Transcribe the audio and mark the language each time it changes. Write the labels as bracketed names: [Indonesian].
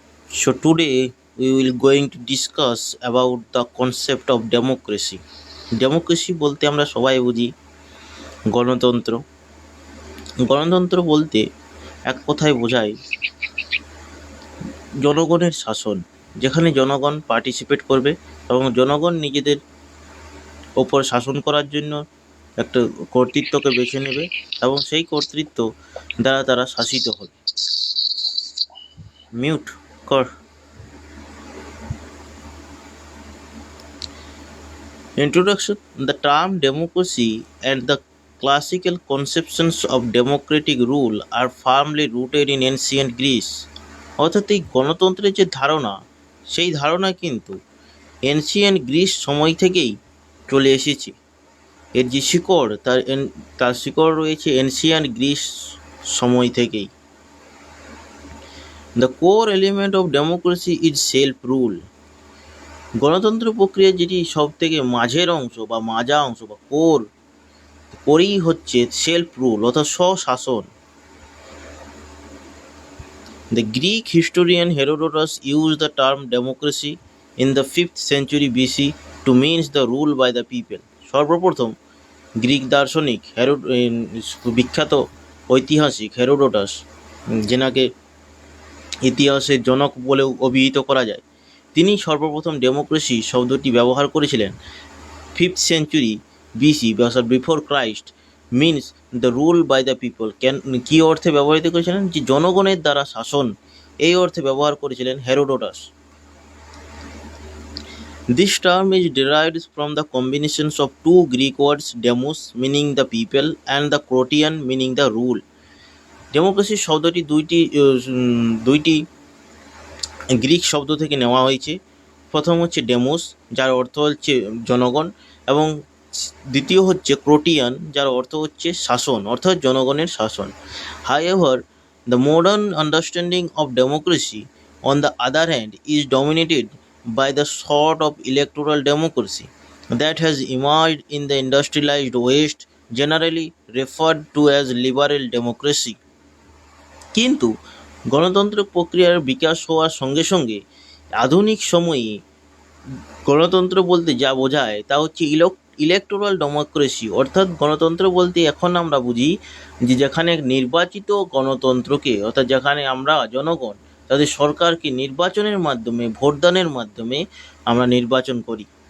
[English] So today we will going to discuss about the concept of democracy. [Bangla] Democracy বলতে আমরা সবাই বুঝি গণতন্ত্র। গণতন্ত্র বলতে এক কথায় বোঝায় জনগণের শাসন, যেখানে জনগণ পার্টিসিপেট করবে এবং জনগণ নিজেদের ওপর শাসন করার জন্য একটা কর্তৃত্বকে বেছে নেবে এবং সেই কর্তৃত্ব দ্বারা তারা শাসিত হবে। মিউট কর। [English] Introduction. The term democracy and the classical conceptions of democratic rule are firmly rooted in ancient Greece. [Bangla] অর্থাৎ এই গণতন্ত্রের যে ধারণা, সেই ধারণা কিন্তু এনশিয়েন্ট গ্রিস সময় থেকেই চলে এসেছে। এর যে শিকড়, তার শিকড় রয়েছে এনশিয়েন্ট গ্রিস সময় থেকেই। [English] The core element of democracy is self-rule. [Bangla] গণতন্ত্র প্রক্রিয়ার যেটি সব থেকে মাঝের অংশ বা মাজা অংশ বা কোরই হচ্ছে সেলফ রুল অর্থাৎ স্বশাসন। [English] The Greek historian Herodotus used the term democracy in the 5th century BC to mean the rule by the people. [Bangla] সর্বপ্রথম গ্রিক দার্শনিক বিখ্যাত ঐতিহাসিক হেরোডোটাস, যেনাকে ইতিহাসের জনক বলেও অভিহিত করা যায়, তিনি সর্বপ্রথম ডেমোক্রেসি শব্দটি ব্যবহার করেছিলেন 5th century BC [English] Before Christ, means the rule by the people. [Bangla] কী অর্থে ব্যবহৃত করেছিলেন? যে জনগণের দ্বারা শাসন, এই অর্থে ব্যবহার করেছিলেন Herodotus. [English] This term is derived from the combinations of two Greek words, demos meaning the people and the protean meaning the rule. [Bangla] Democracy শব্দটি দুইটি গ্রিক শব্দ থেকে নেওয়া হয়েছে। প্রথম হচ্ছে ডেমোস, যার অর্থ হচ্ছে জনগণ, এবং দ্বিতীয় হচ্ছে ক্রোটিয়ান, যার অর্থ হচ্ছে শাসন অর্থাৎ জনগণের শাসন। [English] However, the modern understanding of democracy, on the other hand, is dominated by the sort of electoral democracy that has emerged in the industrialized West, generally referred to as liberal democracy. [Bangla] কিন্তু গণতন্ত্র প্রক্রিয়ার বিকাশ হওয়ার সঙ্গে সঙ্গে আধুনিক সময়ে গণতন্ত্র বলতে যা বোঝায় তা হচ্ছে ইলেকটোরাল ডেমোক্রেসি। অর্থাৎ গণতন্ত্র বলতে এখন আমরা বুঝি যে যেখানে নির্বাচিত গণতন্ত্রকে, অর্থাৎ যেখানে আমরা জনগণ তাদের সরকারকে নির্বাচনের মাধ্যমে, ভোটদানের মাধ্যমে আমরা নির্বাচন করি।